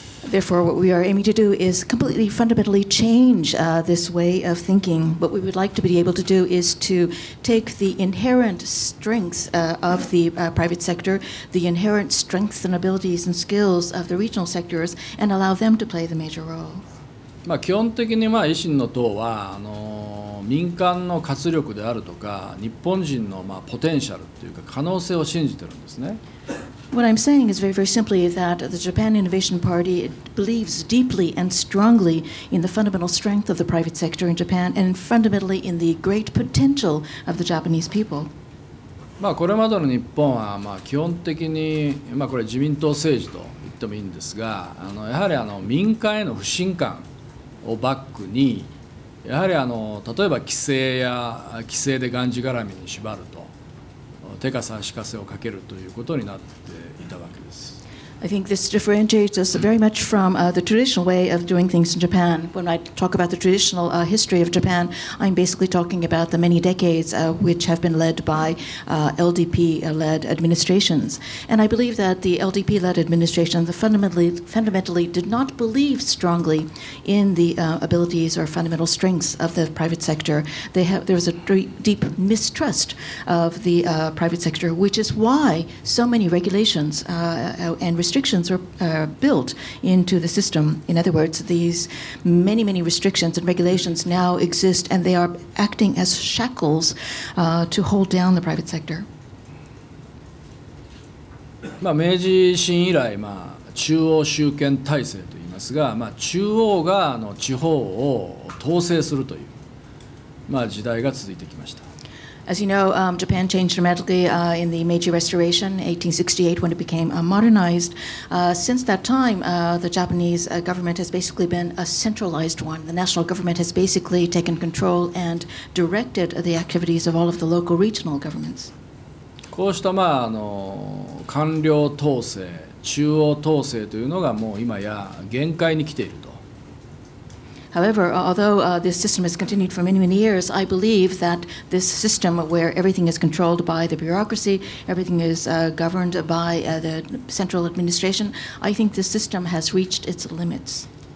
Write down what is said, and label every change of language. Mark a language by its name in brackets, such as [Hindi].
[English] Therefore, what we are aiming to do is completely fundamentally change this way of thinking. What we would like to be able to do is to take the inherent strengths of the private sector, the inherent strengths and abilities and skills of the regional sectors, and allow them to play the major role. [Japanese] 基本的に維新の党は民間の活力であるとか日本人のポテンシャルというか可能性を信じてるんですね。 [English] What I'm saying is very, very simply that the Japan Innovation Party believes deeply and strongly in the fundamental strength of the private sector in Japan and fundamentally in the great potential of the Japanese people. [Japanese] これまでの日本は基本的にこれ自民党政治と言ってもいいんですがやはり民間への不信感をバックにやはり例えば規制でがんじがらみに縛ると手かせ足かせをかけるということになっていたわけです。 [English] I think this differentiates us very much from the traditional way of doing things in Japan. When I talk about the traditional history of Japan, I'm basically talking about the many decades which have been led by LDP-led administrations. And I believe that the LDP-led administration fundamentally did not believe strongly in the abilities or fundamental strengths of the private sector. There was a deep mistrust of the private sector, which is why so many regulations and restrictions are built into the system. In other words, these many restrictions and regulations now exist, and they are acting as shackles to hold down the private sector. [Japanese] 明治維新以来、中央集権体制といいますが、中央が地方を統制するという、時代が続いてきました。 [English] As you know, Japan changed dramatically in the Meiji Restoration, 1868, when it became modernized. Since that time, the Japanese government has basically been a centralized one. The national government has basically taken control and directed the activities of all of the local regional governments. [Japanese] こうした官僚統制、中央統制というのがもう今や限界に来ていると。 [English] However, although this system has continued for many years, I believe that this system where everything is controlled by the bureaucracy, everything is governed by the central administration, I think this system has reached its limits.